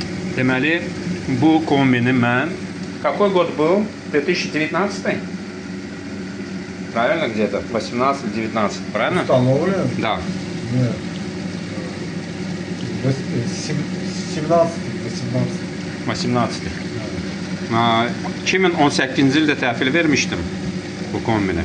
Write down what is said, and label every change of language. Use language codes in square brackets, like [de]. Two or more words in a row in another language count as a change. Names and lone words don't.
[az] Deməli, bu kombini mən... [ru] Какой год был? 2019? Правильно где-то? 18-19, правильно? Установлен? Да. Нет. 17, 18. 18. [az] 2018-ci ildə təhvil vermişdim bu kombini.